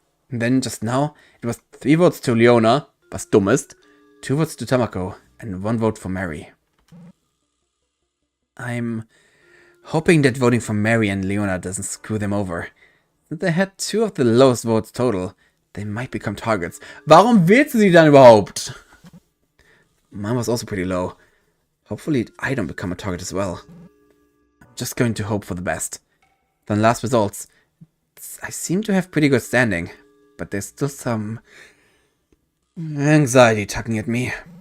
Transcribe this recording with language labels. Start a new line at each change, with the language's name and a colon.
English: And then just now, it was 3 votes to Leona, was dummest, 2 votes to Tamako, and 1 vote for Mary. I'm hoping that voting for Mary and Leona doesn't screw them over. Since they had 2 of the lowest votes total, they might become targets.
German: Warum wählst du sie dann überhaupt?
English: Mine was also pretty low. Hopefully I don't become a target as well. I'm just going to hope for the best. Then last results. I seem to have pretty good standing, but there's still some anxiety tugging at me.